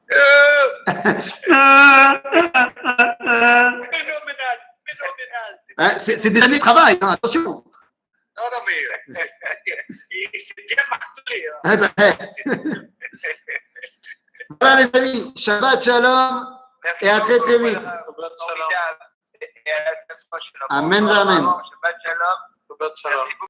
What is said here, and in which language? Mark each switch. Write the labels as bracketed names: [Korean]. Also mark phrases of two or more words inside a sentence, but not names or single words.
[French] Phénoménal. c'est des années de travail, hein, attention. Non, mais il s'est bien martelé. Eh ben, voilà les amis, [Hebrew] שבת שלום. [French] Merci Et à très, très beaucoup, vite. Et à la semaine prochaine. [Hebrew] אמן, אמן. שבת שלום. שבת שלום. [French] Merci beaucoup.